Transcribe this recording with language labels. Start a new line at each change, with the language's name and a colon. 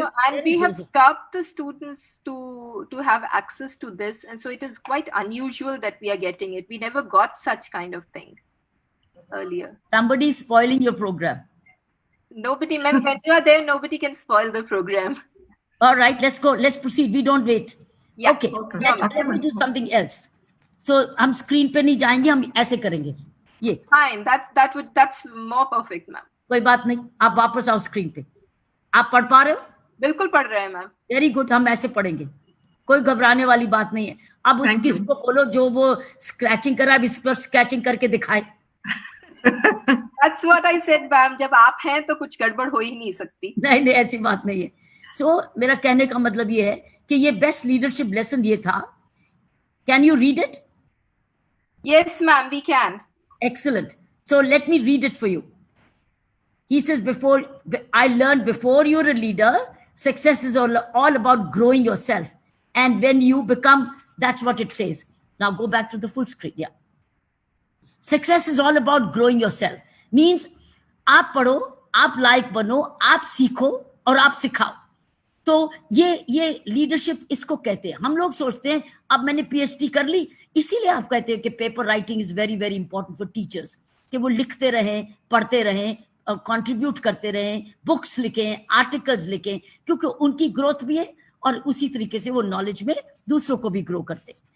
English: So, and we have stopped the students to have access to this, and so it is quite unusual that we are getting it. We never got such kind of thing earlier. Somebody is spoiling your program. Nobody, ma'am, when you are there, nobody can spoil the program. All right, let's go. Let's proceed. We don't wait. Yeah. Okay. Okay. Let me do something else.
Hindi: So हम screen पे नहीं जाएंगे, हम ऐसे करेंगे. ये
English: Fine. That's more perfect, ma'am.
Hindi: कोई बात नहीं, आप वापस आओ स्क्रीन पे. आप पढ़ पा रहे हो? बिल्कुल पढ़ रहे हैं, मैम.
English: Very good.
Hindi: हम ऐसे पढ़ेंगे, कोई घबराने वाली बात नहीं है. अब उस
English: Thank you.
Hindi: किसको बोलो जो वो स्क्रैचिंग कर रहा है, इस पर स्क्रैचिंग करके दिखाए.
English: That's what I said, ma'am.
Hindi: जब आप हैं तो कुछ गड़बड़ हो ही नहीं सकती. नहीं, ऐसी बात नहीं है. सो मेरा कहने का मतलब ये है कि ये बेस्ट लीडरशिप लेसन ये था.
English: Can you read it? Yes, ma'am, we can. Excellent. So let me read it for you. He says, I learned before you're a leader, success is all about growing yourself. And when you become, that's what it says. Now go back to the full screen. Yeah. Success is all about growing yourself.
Hindi: Means आप पढ़ो, आप लायक बनो, आप सीखो और आप सिखाओ. तो ये लीडरशिप इसको कहते हैं. हम लोग सोचते हैं अब मैंने पीएचडी कर ली, इसीलिए आप कहते हैं कि
English: paper writing is very very important for teachers,
Hindi: कि वो लिखते रहें, पढ़ते रहें, कंट्रीब्यूट करते रहें, बुक्स लिखें, आर्टिकल्स लिखें, क्योंकि उनकी ग्रोथ भी है और उसी तरीके से वो नॉलेज में दूसरों को भी ग्रो करते.